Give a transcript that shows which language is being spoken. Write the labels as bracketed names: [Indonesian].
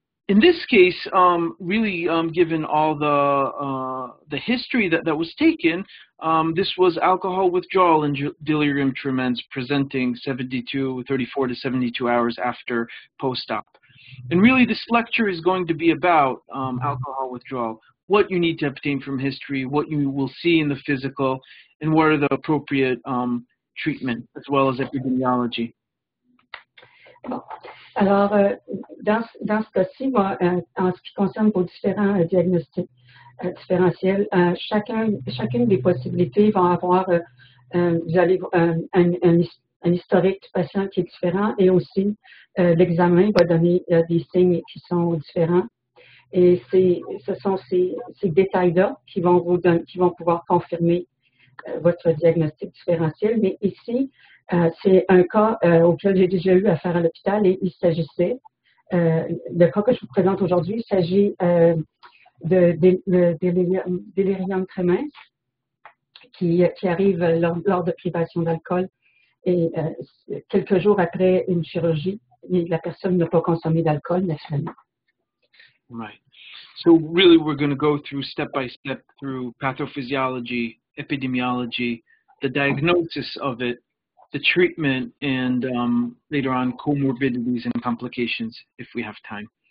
[English] In this case, really, given all the history that was taken, this was alcohol withdrawal and delirium tremens presenting 34 to 72 hours after post-op. And really, this lecture is going to be about alcohol withdrawal, what you need to obtain from history, what you will see in the physical, and what are the appropriate treatment, as well as epidemiology. [French] Bon. Alors, dans ce cas-ci, en ce qui concerne vos différents diagnostics différentiels, chacune des possibilités va avoir, vous allez un historique du patient qui est différent et aussi l'examen va donner des signes qui sont différents. Et ce sont ces détails-là qui vont pouvoir confirmer votre diagnostic différentiel. Mais ici, c'est un cas auquel j'ai déjà eu affaire à l'hôpital et il s'agissait, le cas que je vous présente aujourd'hui, il s'agit de délirium tremens qui arrive lors de privation d'alcool et quelques jours après une chirurgie, la personne n'a pas consommé d'alcool naturellement. [English] Right. So really we're going to go through step by step through pathophysiology, epidemiology, the diagnosis of it, the treatment, and later on comorbidities and complications if we have time.